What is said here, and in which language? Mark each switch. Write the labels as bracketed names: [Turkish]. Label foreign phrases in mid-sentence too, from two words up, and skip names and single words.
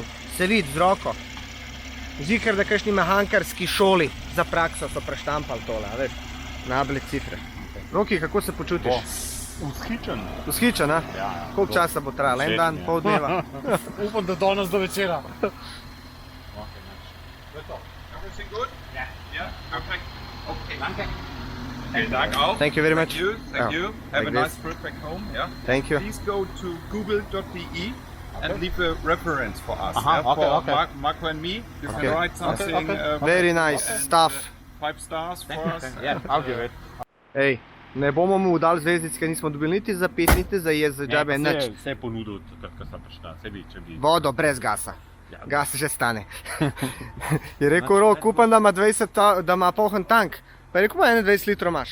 [Slovenian] Se vidi z roko. Zikar, da kakšni mehankarski šoli za prakso so preštampali tole, a veš. Nabile cifre. Roki, kako se počutiš? Vzhičen. Vzhičen, a? Ja. Koliko časa bo trajalo? En dan, pol dneva? Upam, da danes do večera. [English] Everything good? Yeah, perfect. [German] Okay. Vielen Dank auch. [English] Thank you very much. Thank you. Have like a nice this. trip back home. Yeah. Thank you. Please go to google.de and leave a reference for us. Aha, yeah, okay, for okay. Marco and me. You Okay. can write something. okay. Very nice and, stuff. 5 stars for us. Yeah, I'll give it. [Slovenian] Ej, ne bomo mu dali zvezdic, ker nismo dobili niti za 5, niti za jez, za džabe, nič. Vse je ponudil, takrat, ko sem prišla. Se bi, če bi... Vodo brez gasa. Ja. Gas že stane. Je rekel Rok, upam, da ima 20, da ima poln tank. Pa je rekel, 21 litrov imaš.